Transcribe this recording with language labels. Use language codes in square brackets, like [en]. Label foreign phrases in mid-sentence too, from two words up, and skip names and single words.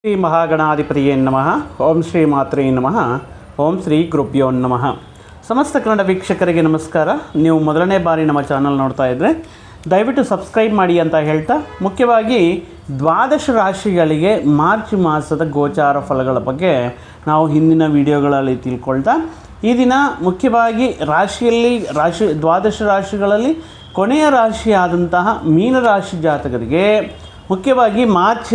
[sa] ಶ್ರೀ ಮಹಾಗಣಾಧಿಪತಿಯೇ ನಮಃ. ಓಂ ಶ್ರೀ ಮಾತ್ರೇ ನಮಃ. ಓಂ ಶ್ರೀ ಗುರುಭ್ಯೋ ನಮಃ. [kn] ಸಮಸ್ತ ಕನ್ನಡ ವೀಕ್ಷಕರಿಗೆ ನಮಸ್ಕಾರ. ನೀವು ಮೊದಲನೇ ಬಾರಿ ನಮ್ಮ ಚಾನಲ್ ನೋಡ್ತಾ ಇದ್ದರೆ ದಯವಿಟ್ಟು ಸಬ್ಸ್ಕ್ರೈಬ್ ಮಾಡಿ ಅಂತ ಹೇಳ್ತಾ, ಮುಖ್ಯವಾಗಿ ದ್ವಾದಶ ರಾಶಿಗಳಿಗೆ ಮಾರ್ಚ್ ಮಾಸದ ಗೋಚಾರ ಫಲಗಳ ಬಗ್ಗೆ ನಾವು ಹಿಂದಿನ ವಿಡಿಯೋಗಳಲ್ಲಿ ತಿಳ್ಕೊಳ್ತಾ, ಈ ದಿನ ಮುಖ್ಯವಾಗಿ ದ್ವಾದಶ ರಾಶಿಗಳಲ್ಲಿ ಕೊನೆಯ ರಾಶಿಯಾದಂತಹ ಮೀನರಾಶಿ ಜಾತಕರಿಗೆ ಮುಖ್ಯವಾಗಿ ಮಾರ್ಚ್